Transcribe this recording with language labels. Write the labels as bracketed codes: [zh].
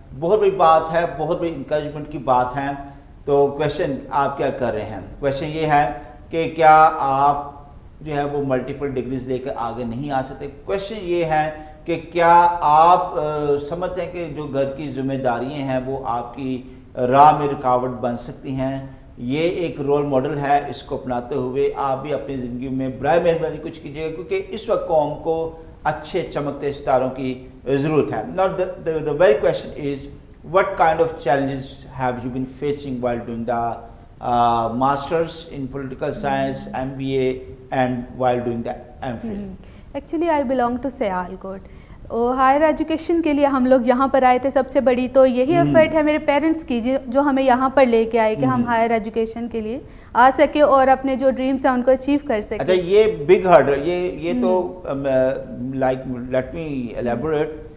[ur] بہت بڑی بات ہے، بہت بڑی انکریجمنٹ کی بات ہے. تو کویشچن آپ کیا کر رہے ہیں؟ کویشچن یہ ہے کہ کیا آپ جو ہے وہ ملٹیپل ڈگریز لے کر آگے نہیں آ سکتے؟ کویشچن یہ ہے کہ کیا آپ سمجھتے ہیں کہ جو گھر کی ذمہ داریاں ہیں وہ آپ کی راہ میں رکاوٹ بن سکتی ہیں؟ یہ ایک رول ماڈل ہے، اس کو اپناتے ہوئے آپ بھی اپنی زندگی میں برائے مہربانی کچھ کیجیے گا، کیونکہ اس وقت قوم کو اچھے چمکتے ستاروں کی ضرورت ہے. [en] Now the very question is, what kind of challenges have you been facing while doing the masters in political science, MBA, and while doing the MPhil? Actually I belong to Sialkot. [ur] Higher education کے لیے ہم لوگ یہاں پر آئے تھے. سب سے بڑی تو یہی ایفرٹ ہے میرے پیرنٹس کی جو ہمیں یہاں پر لے کے آئے کہ ہم ہائر ایجوکیشن کے لیے آ سکے اور اپنے جو ڈریمس ہیں ان کو اچیو کر سکے. اچھا یہ [en] big hurdle, [ur] یہ تو [en] Like let me elaborate.